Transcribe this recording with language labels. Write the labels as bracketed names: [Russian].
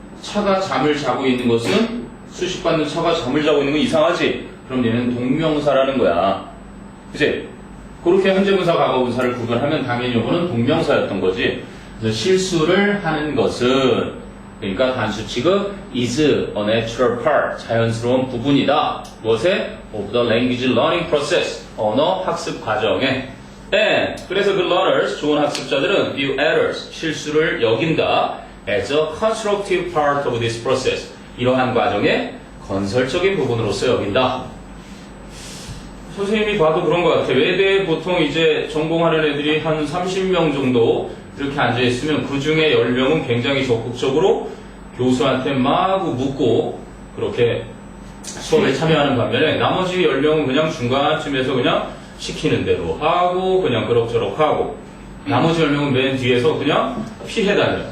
[Korean] 차가 잠을 자고 있는 것은 수식받는 차가 잠을 자고 있는 건 이상하지? 그럼 얘는 동명사라는 거야. 그치? 그렇게 현재분사, 과거분사를 구분하면 당연히 이거는 동명사였던 거지. 그래서 실수를 하는 것은 그러니까 단수 취급 [English] is a natural part, [Korean] 자연스러운 부분이다. 무엇에? [English] of the language learning process, [Korean] 언어 학습 과정에. And 그래서 그 learners, 좋은 학습자들은 [English] view errors, [Korean] 실수를 여긴다. [English] as a constructive part of this process, [Korean] 이러한 과정의 건설적인 부분으로서 여긴다. 선생님이 봐도 그런 것 같아. 외대에 보통 이제 전공하는 애들이 한 30명 정도 이렇게 앉아있으면 그 중에 10명은 굉장히 적극적으로 교수한테 마구 묻고 그렇게 수업에 참여하는 반면에 나머지 10명은 그냥 중간쯤에서 그냥 시키는 대로 하고 그냥 그럭저럭 하고 나머지 10명은 맨 뒤에서 그냥 피해 다녀.